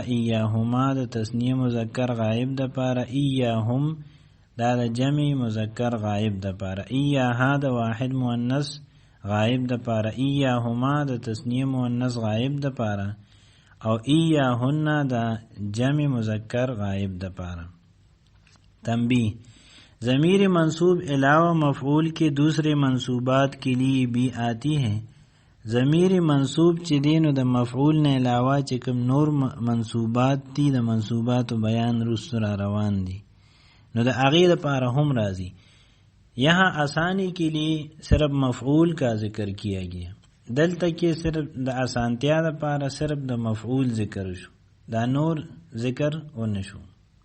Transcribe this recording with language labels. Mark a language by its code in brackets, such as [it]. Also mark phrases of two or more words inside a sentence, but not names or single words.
[ps] ایاہما د تثنیه مذکر غائب د پاره. ایاہم دا د جمع مذکر غائب د پاره. ایاہا د واحد مؤنث غائب د پاره. ایاہما د تثنیه مؤنث غائب د پاره. او ایاہن د جمع مذکر غائب د پاره. [ur] تنبیہ: ضمیر منصوب علاوہ مفعول کے دوسرے منصوبات کے لیے بھی آتی ہے. [ps] ضمیر منصوب چې دی نو د مفعول نه علاوه چې کوم نور منصوبات دي د منصوباتو بیان رسو را روان دي نو د هغې دپاره هم راځي. [ur] یہاں آسانی کے لیے صرف مفعول کا ذکر کیا گیا. [ps] دلته کې صرف د آسانتیا دپاره صرف د مفعول ذکر شو، دا نور ذکر ونه شو.